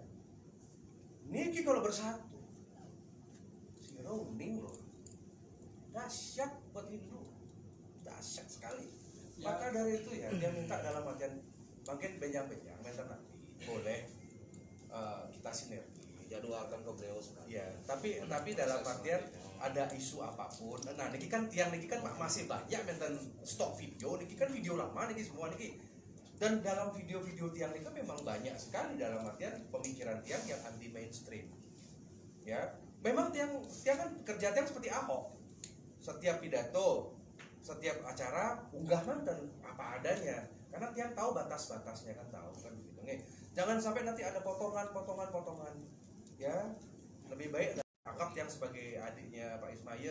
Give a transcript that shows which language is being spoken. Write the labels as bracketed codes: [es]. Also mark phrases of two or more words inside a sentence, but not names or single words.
[id] Niki kalau bersatu, si Rowning loh, dahsyat buat Hindu, dahsyat sekali. Maka dari itu ya dia minta dalam artian mungkin benjang-benjang, minta nanti boleh kita sinergi. Jadwalkan ke beliau sekali. Ya, tapi dalam artian ada isu apapun. Nah, niki kan tiang niki kan masih banyak menten stok video, niki kan video lama niki semua niki. Dan dalam video-video tiang niki memang banyak sekali dalam artian pemikiran tiang yang anti mainstream. Ya, memang tiang kan kerja tiang seperti Ahok. Setiap pidato, setiap acara unggah manten apa adanya. Karena tiang tahu batas-batasnya kan tahu kan begitu. Nih, jangan sampai nanti ada potongan. Ya, lebih baik anggap yang sebagai adiknya Pak Ismail.